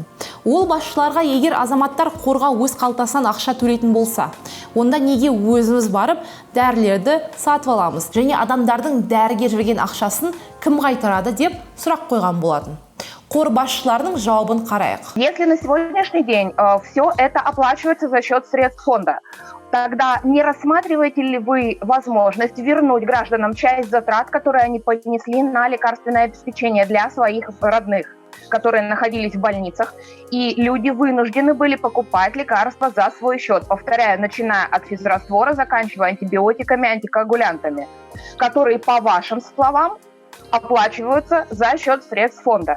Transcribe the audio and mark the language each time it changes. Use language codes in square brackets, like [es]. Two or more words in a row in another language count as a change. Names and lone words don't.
[kk] Ол басшыларға егер азаматтар қорға өз қалтасынан ақша төлейтін болса, онда неге өзіміз барып дәрілерді сатып аламыз және адамдардың дәріге жүрген ақшасын кім қайтарады деп сұрақ қойған болатын. Қор басшыларының жауабын қарайық. [ru] Если на сегодняшний день все это оплачивается за счет средств фонда, тогда не рассматриваете ли вы возможность вернуть гражданам часть затрат, которые они понесли на лекарственное обеспечение для своих родных, которые находились в больницах, и люди вынуждены были покупать лекарства за свой счет, повторяю, начиная от физраствора, заканчивая антибиотиками, антикоагулянтами, которые, по вашим словам, оплачиваются за счет средств фонда.